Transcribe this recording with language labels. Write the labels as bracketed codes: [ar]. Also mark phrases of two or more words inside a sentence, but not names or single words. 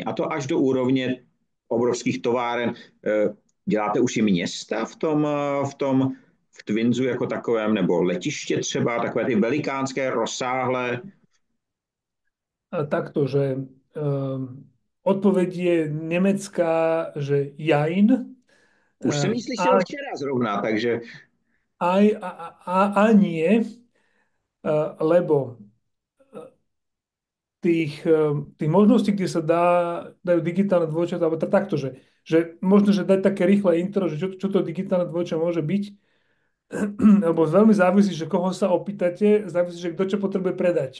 [cs] A to až do úrovně obrovských továren. Děláte už i města v Twinsu jako takovém, nebo letiště třeba, takové ty velikánské, rozsáhlé. [sk] A takto, že odpoveď je nemecká, že Jain, [cs] Už jsem ji slyšel včera zrovna, takže [sk] a nie, lebo tých možností, kde sa dajú digitálne dvojčatá, alebo takto, že možno, že dať také rýchle intro, že čo to digitálne dvojča môže byť, lebo veľmi závisí, že koho sa opýtate, závisí, že kto čo potrebuje predať.